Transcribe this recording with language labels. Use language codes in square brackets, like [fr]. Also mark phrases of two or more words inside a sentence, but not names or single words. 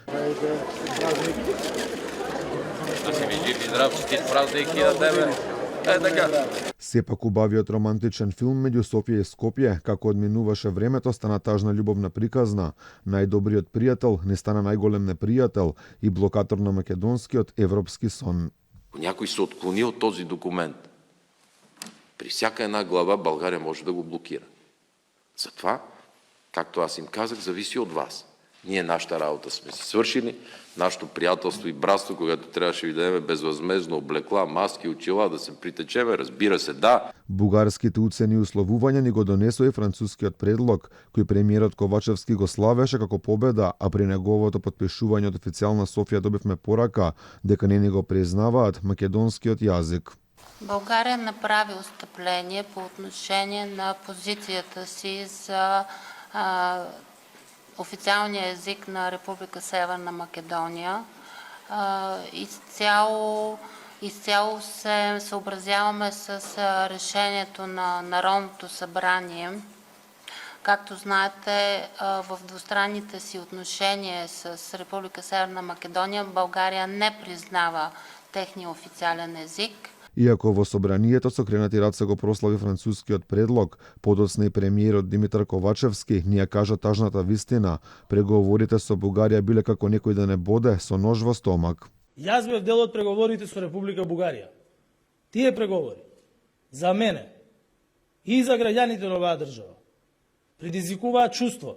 [mk] Да си ми жив и здрав, честит празник и на тебе. Така. Сепак убавиот романтичен филм меѓу Софија и Скопје, како одминуваше времето, стана тажна љубовна приказна. Најдобриот пријател не стана најголем непријател и блокатор на македонскиот европски сон. [bg] Някой се отклони от този документ. При всяка една глава България може да го блокира. Затова, както аз им казах, зависи от вас. Ние нашата работа сме си свършили, нашето приятелство и братство, когато трябваше ви дадем безвъзмездно облекла, маски, очила, да се притечеме, разбира се, да. [mk] Бугарските уцени и условувања ни го донесоа и францускиот предлог, кој премиерот Ковачевски го славеше како победа, а при неговото подпишување од официјална Софија добивме порака дека не ни го признаваат македонскиот јазик. [bg] България направи отстъпление по отношение на позицията си за официалния език на Република Северна Македония. Изцяло се съобразяваме с решението на Народното събрание. Както знаете, в двустранните си отношения с Република Северна Македония България не признава техния официален език. [mk] Иако во собранието со кренати раце го прослави францускиот предлог, подоцна и премиерот Димитар Ковачевски ни ја кажа тажната вистина. Преговорите со Бугарија биле како некој да не боде со нож во стомак. Јас бев дел од преговорите со Република Бугарија. Тие преговори за мене и за граѓаните на оваа држава предизвикуваат чувство.